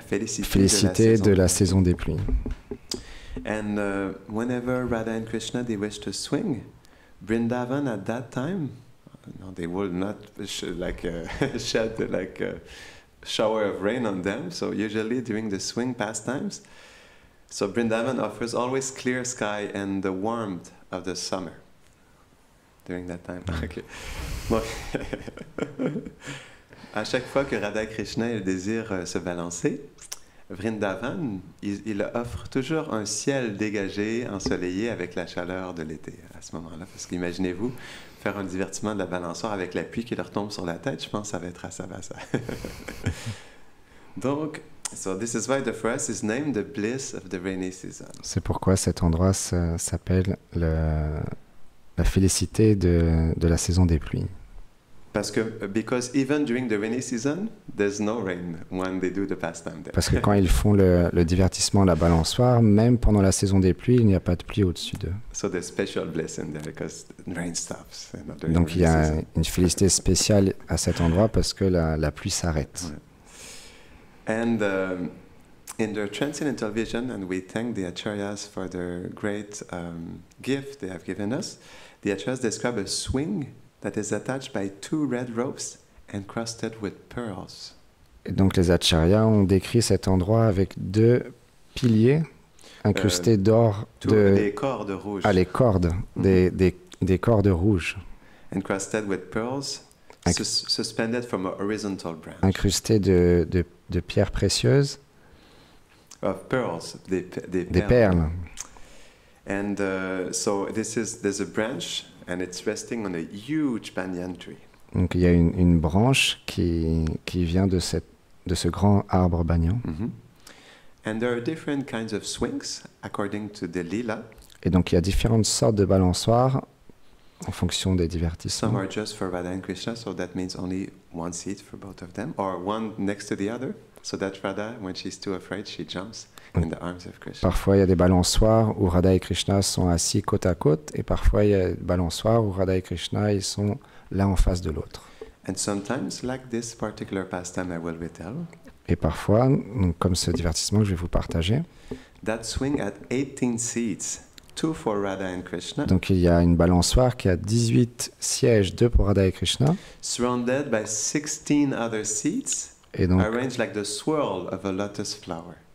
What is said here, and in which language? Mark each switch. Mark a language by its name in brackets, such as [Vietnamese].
[French] félicité de la saison des pluies. [English] And whenever Radha and Krishna they wish to swing, Vrindavan at that time, no, they will not shed like a shower of rain on them. So usually during the swing pastimes, so Vrindavan offers always clear sky and the warmth of the summer. During that time, okay. Bon. [French] À chaque fois que Radha et Krishna ils désirent se balancer, Vrindavan, il offre toujours un ciel dégagé, ensoleillé avec la chaleur de l'été à ce moment-là. Parce qu'imaginez-vous faire un divertissement de la balançoire avec la pluie qui leur tombe sur la tête, je pense que ça va être à ça. [English] Donc, so this is why the forest is named the bliss of the rainy season. [French] C'est pourquoi cet endroit s'appelle la félicité de la saison des pluies. [English] Because even during the rainy season, there's no rain when they do the pastime there. [French] Parce que quand ils font le divertissement, la balançoire, même pendant la saison des pluies, il n'y a pas de pluie au-dessus d'eux. [English] So there's special blessing there because rain stops. [French] Donc il y a une félicité spéciale à cet endroit parce que la pluie s'arrête. Ouais. [English] And in their transcendental vision, and we thank the acharyas for their great gift they have given us, the acharyas describe a swing that is attached by 2 red ropes encrusted with pearls. [French] Et donc les acharyas ont décrit cet endroit avec 2 piliers incrustés d'or. Des cordes rouges. Ah, les cordes, des cordes rouges. [English] Encrusted with pearls, suspended from a horizontal branch. [French] Incrustés de pierres précieuses. [English] Of pearls, des [French] perles. [English] And so there's a branch and it's resting on a huge banyan tree. [French] Donc il y a une branche qui vient de ce grand arbre banyan. Mm-hmm. [English] And there are different kinds of swings according to the lila. [French] Et donc il y a différentes sortes de balançoires en fonction des divertissements. [English] Some are just for Radha and Krishna, so that means only one seat for both of them, or one next to the other, so that Radha, when she's too afraid, she jumps in the arms of Krishna. [French] Parfois, il y a des balançoires où Radha et Krishna sont assis côte à côte, et parfois, il y a des balançoires où Radha et Krishna ils sont l'un en face de l'autre. [English] And sometimes, like this particular pastime I will retell, [French] et parfois, donc, comme ce divertissement que je vais vous partager, [English] that swing at 18 seats, 2 for Radha and Krishna. [French] Donc il y a une balançoire qui a 18 sièges, 2 pour Radha et Krishna. [English] Surrounded by 16 other seats, [French] et donc, [English] arranged like the swirl of a lotus flower.